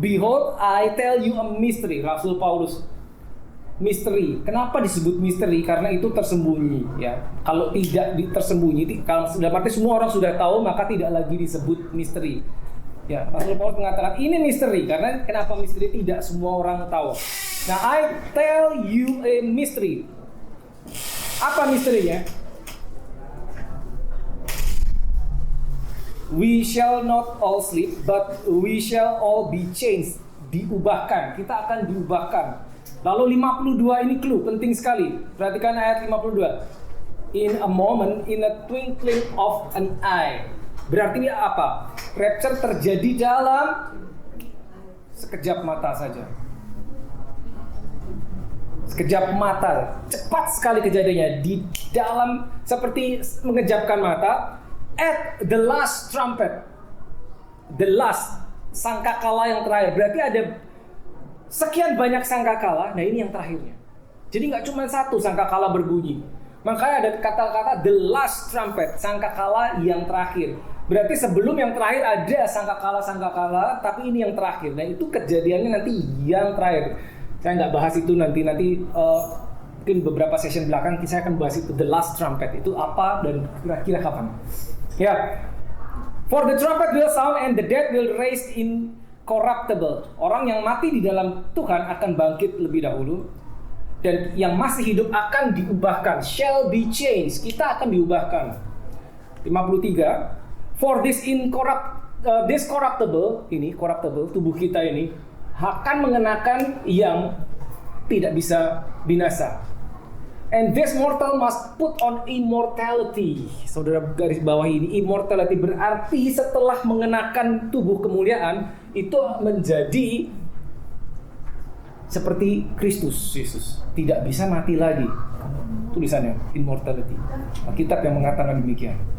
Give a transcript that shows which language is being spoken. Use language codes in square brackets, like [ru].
[en] Behold, I tell you a mystery. [id] Rasul Paulus. Misteri. Kenapa disebut misteri? Karena itu tersembunyi, ya. Kalau tidak tersembunyi, kalau sudah arti semua orang sudah tahu, maka tidak lagi disebut misteri. Ya, Rasul Paulus mengatakan ini misteri. Karena kenapa misteri? Tidak semua orang tahu. Nah, [en] I tell you a mystery. [id] Apa misterinya? [en] We shall not all sleep, but we shall all be changed. [id] Diubahkan, kita akan diubahkan. Lalu 52 ini clue, penting sekali. Perhatikan ayat 52. [en] In a moment, in a twinkling of an eye. [id] Berarti ini apa? Rapture terjadi dalam sekejap mata saja. Sekejap mata, cepat sekali kejadiannya. Di dalam, seperti mengejapkan mata. [en] At the last trumpet, the last [id] sangkakala yang terakhir. Berarti ada sekian banyak sangkakala. Nah, ini yang terakhirnya. Jadi nggak cuma satu sangkakala berbunyi. Makanya ada kata-kata [en] the last trumpet, [id] sangkakala yang terakhir. Berarti sebelum yang terakhir ada sangkakala, tapi ini yang terakhir. Nah, itu kejadiannya nanti yang terakhir. Saya nggak bahas itu nanti mungkin beberapa session belakang saya akan bahas itu [en] the last trumpet [id] itu apa dan kira-kira kapan. [en] Ya, for the trumpet will sound and the dead will raise incorruptible. [id] Orang yang mati di dalam Tuhan akan bangkit lebih dahulu, dan yang masih hidup akan diubahkan. [en] Shall be changed. [id] Kita akan diubahkan. 53. [en] For this corruptible, [id] ini corruptible tubuh kita ini akan mengenakan yang tidak bisa binasa. [en] And this mortal must put on immortality. [id] Saudara garis bawah ini, immortality berarti setelah mengenakan tubuh kemuliaan itu menjadi seperti Kristus Yesus, tidak bisa mati lagi. Tulisannya immortality. Alkitab yang mengatakan demikian.